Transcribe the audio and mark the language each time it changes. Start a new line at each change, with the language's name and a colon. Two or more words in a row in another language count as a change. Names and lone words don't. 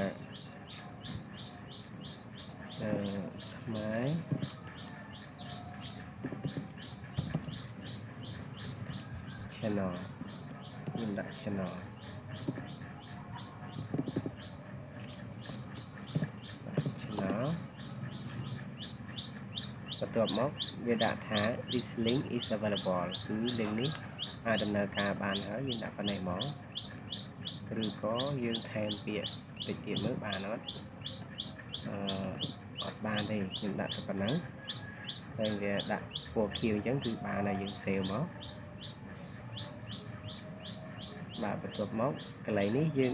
Khmer: ខ្មែរ channel ខ្ញុំដាក់ channel បន្ទាប់មកវាដាក់ ថា
English: this link is available
Khmer: គឺ link នេះអាចដំណើរការបានហើយយើងដាក់ប៉ុណ្ណេះមកឬក៏យើងថែមពាក្យតិចទៀតមើលបានអត់ អត់បានទេខ្ញុំដាក់តែប៉ុណ្ណឹងហើយវាដាក់ពណ៌ខៀវអញ្ចឹងគឺបានហើយយើង save មកបាទបន្ទាប់មកកន្លែងនេះយើង